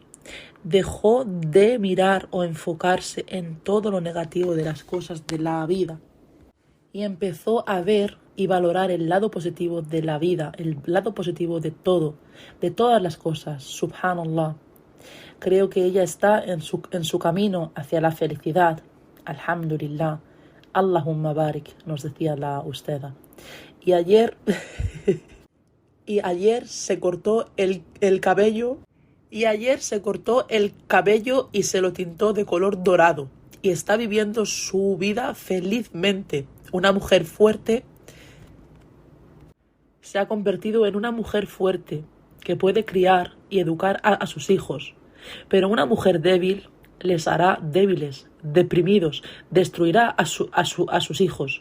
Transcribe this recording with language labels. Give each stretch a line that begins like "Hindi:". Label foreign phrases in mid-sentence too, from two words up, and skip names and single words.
Spanish: Dejó de mirar o enfocarse en todo lo negativo de las cosas de la vida y empezó a ver y valorar el lado positivo de la vida, el lado positivo de todo, de todas las cosas. Subhanallah. Creo que ella está en su camino hacia la felicidad.
Arabic: الحمد لله. اللهم بارك,
Spanish: nos decía la Usteda. Y ayer y ayer se cortó el cabello y se lo tintó de color dorado y está viviendo su vida felizmente. Una mujer fuerte se ha convertido en una mujer fuerte que puede criar y educar a sus hijos, pero una mujer débil les hará débiles, deprimidos, destruirá a sus hijos.